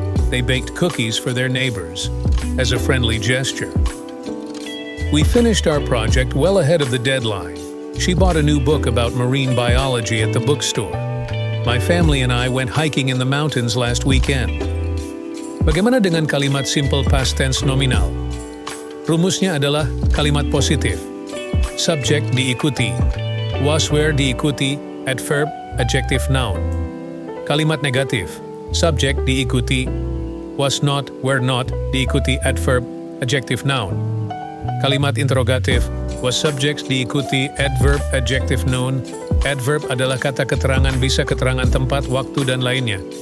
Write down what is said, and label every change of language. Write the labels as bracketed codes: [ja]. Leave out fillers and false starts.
[en] They baked cookies for their neighbors as a friendly gesture. We finished our project well ahead of the deadline. She bought a new book about marine biology at the bookstore. My family and I went hiking in the mountains last weekend. [id] Bagaimana dengan kalimat simple past tense nominal? Rumusnya adalah kalimat positif. Subjek diikuti. Was were diikuti, adverb, adjective noun. Kalimat negatif. Subjek diikuti. Was not, were not diikuti adverb, adjective noun. Kalimat interrogatif was subject diikuti adverb, adjective, noun. Adverb adalah kata keterangan, bisa keterangan tempat, waktu, dan lainnya.